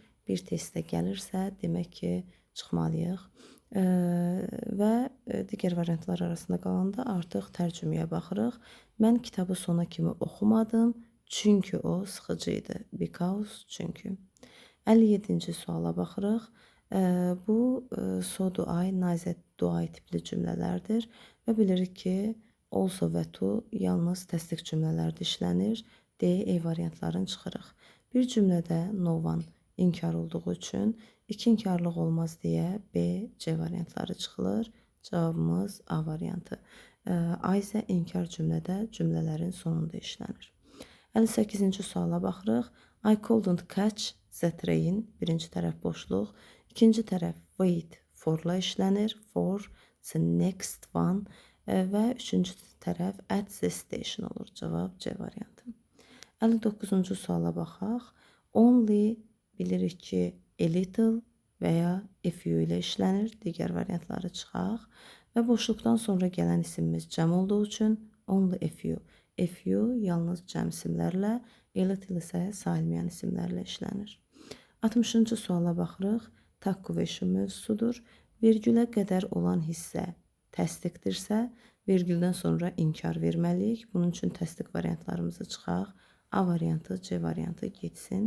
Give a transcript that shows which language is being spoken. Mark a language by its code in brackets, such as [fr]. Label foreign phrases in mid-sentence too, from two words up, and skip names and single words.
[az] Bir testdə gəlirsə, demək ki, çıxmalıyıq. Və digər variantlar arasında qalanda artıq tərcüməyə baxırıq. Mən kitabı sona kimi oxumadım. Çünki o sıxıcı idi. Because, çünki. 57-ci suala baxırıq. Bu [en] so do I, neither do I [az] tipli cümlələrdir və bilirik ki, also və to yalnız təsdiq cümlələrdə işlənir. D, E variantlarını çıxırıq. Bir cümlədə [en] no one [az] inkar olduğu üçün iki inkarlıq olmaz deyə B, C variantları çıxılır. Cavabımız A variantı. A isə inkar cümlədə cümlələrin sonunda işlənir. 58-ci suala baxırıq. [en] I couldn't catch the train. [az] Birinci tərəf boşluq. İkinci tərəf [en] wait for- [az] la işlənir. [en] For the next one. [az] Və üçüncü tərəf [en] at the station [az] olur. Cavab C variantı. 59-cu suala baxaq. Only bilirik ki, [en] a little [az] və ya [en] a few [az] ilə işlənir. Digər variantları çıxaq. Və boşluqdan sonra gələn isimimiz cəm olduğu üçün [en] only a few. A few [az] yalnız cəm isimlərlə, [en] a little [az] isə sayılmayan isimlərlə işlənir. 60-cı suala baxırıq. Takkuvation mövzusudur. Virgülə qədər olan hissə təsdiqdirsə, virgüldən sonra inkar verməliyik. Bunun üçün təsdiq variantlarımızı çıxaq. A variantı, C variantı getsin.